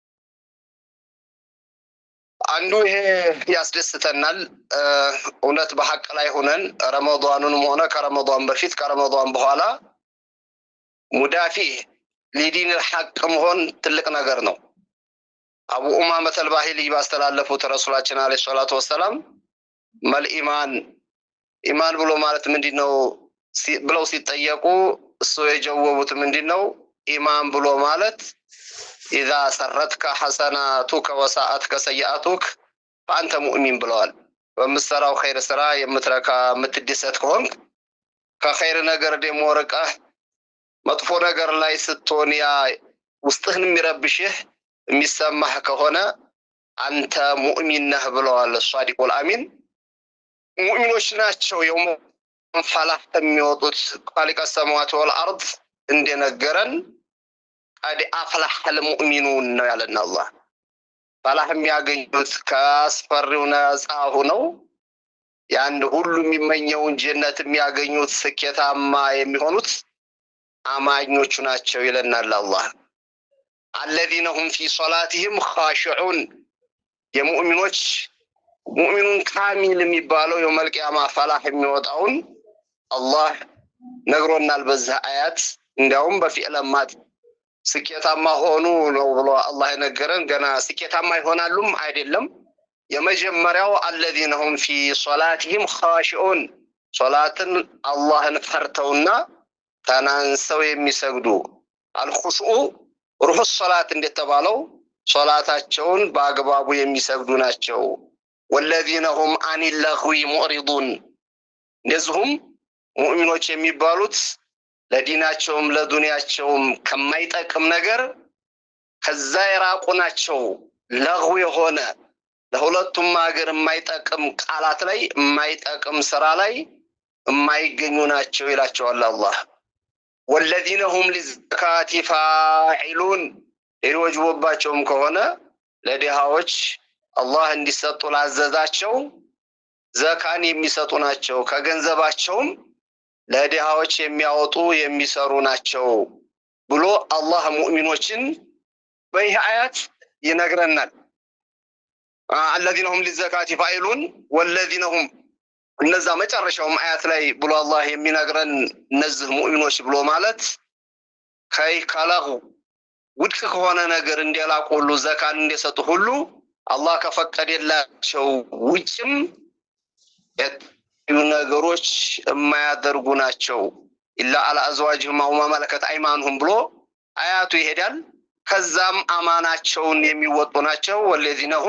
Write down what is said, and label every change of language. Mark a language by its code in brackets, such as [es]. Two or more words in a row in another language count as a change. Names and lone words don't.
[am] አንዱ ይሄ ያስደስተናል። እውነት በሐቅ ላይ ሆነን ረመዳኑንም ሆነ ከረመዳን በፊት ከረመዳን በኋላ ሙዳፊ ሊዲን الحق መሆን ትልቅ ነገር ነው። አቡ ኡማመህ አልባሂሊ ባስተላለፉት ረሱላችን [ar] عليه الصلاة والسلام [am] ኢማን ብሎ ማለት ምንድነው ብለው ሲጠየቁ እሱ የጀወቡት ምንድነው? ኢማን ብሎ ማለት [ar] إذا سرتك حسناتك وساءتك سيئاتك فأنت مؤمن [am] ብለዋል። በመሰራው ኸይር ስራ የምትረካ የምትደሰት ከሆንክ ከኸይር ነገር ደግሞ ርቀህ መጥፎ ነገር ላይ ስትሆን ያ ውስጥህን የሚረብሽህ የሚሰማህ ከሆነ አንተ ሙእሚን ነህ ብለዋል ሷዲቁል አሚን። ሙእሚኖች ናቸው የውም ፈላህ የሚወጡት [ar] خالق السماوات والأرض [am] እንደነገረን [ar] قد أفلح المؤمنون [am] ነው ያለና አላህ። ፈላህ የሚያገኙት ከአስፈሪው ነፃ ሆነው ያን ሁሉ የሚመኘውን ጀነት የሚያገኙት ስኬታማ የሚሆኑት አማኞቹ ናቸው ይለናል አላህ። [ar] الذين هم في صلاتهم خاشعون [am] ሙእሚኑን ካሚል የሚባለው [ar] يوم القيامة [am] ፈላህ የሚወጣውን አላህ ነግሮናል በዛ አያት። እንዲያውም በፊዕለማት ስኬታማ ሆኑ ነው ብሎ አላህ የነገረን። ገና ስኬታማ ይሆናሉም አይደለም። የመጀመሪያው [ar] الذين هم في صلاتهم خاشعون [am] ሶላትን አላህን ፈርተውና ተናንሰው የሚሰግዱ [ar] الخشوع روح الصلاة [am] እንደተባለው ሶላታቸውን በአግባቡ የሚሰግዱ ናቸው። [ar] والذين هم عن اللغو معرضون [am] እንደዚሁም ሙእሚኖች የሚባሉት ለዲናቸውም ለዱንያቸውም ከማይጠቅም ነገር ከዛ የራቁ ናቸው። ለغው የሆነ ለሁለቱም ሀገር የማይጠቅም ቃላት ላይ የማይጠቅም ስራ ላይ የማይገኙ ናቸው ይላቸዋል አላህ። [ar] والذين هم للزكاة فاعلون [am] ይወጅቦባቸውም ከሆነ ለድሃዎች አላህ እንዲሰጡ ላዘዛቸው ዘካን የሚሰጡ ናቸው። ከገንዘባቸውም ለድሃዎች የሚያወጡ የሚሰሩ ናቸው ብሎ አላህ ሙእሚኖችን በይህ አያት ይነግረናል። [ar] الذين هم للزكاة فاعلون والذين هم [am] እነዛ መጨረሻውም አያት ላይ ብሎ አላህ የሚነግረን እነዚህ ሙእሚኖች ብሎ ማለት ከይከለጉ ውድቅ ከሆነ ነገር እንደላቁ ሁሉ ዘካን እንደሰጡ ሁሉ አላህ ከፈቀደላቸው ውጭም ነገሮች የማያደርጉ ናቸው። [ar] إلا على أزواجهم أو ما ملكت أيمانهم [am] ብሎ አያቱ ይሄዳል። ከዛም አማናቸውን የሚወጡ ናቸው። [ar] والذين هم